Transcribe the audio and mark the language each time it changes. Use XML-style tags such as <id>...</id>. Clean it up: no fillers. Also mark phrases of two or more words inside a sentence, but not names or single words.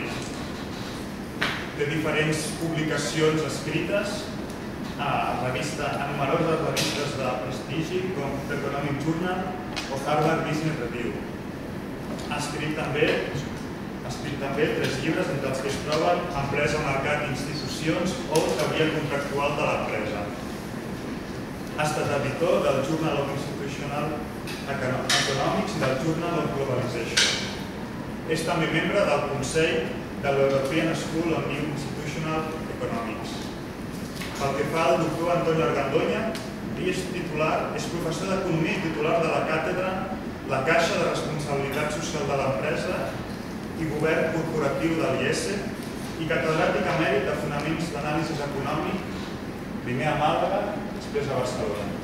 <ca>Té diferents publicacions escrites en numeroses revistes de prestigi, com The Economic Journal o Harvard Business Review. Ha escrit també 3 llibres, entre els que es troben Empresa, Mercat i Institucions o Teoria Contractual de l'Empresa. Ha estat editor del Journal of Institutional Economics i del Journal of Globalization. És també membre del Consell de l'European School of New Institutional Economics. Pel que fa al doctor Antonio Argandoña, és professor d'Economia i titular de la càtedra La Caixa de Responsabilitat Social de l'Empresa i Govern Corporatiu de l'IES i catedràtic emèrit de Fonaments d'Anàlisi Econòmic, primer a Màlaga, després a Barcelona.</ca>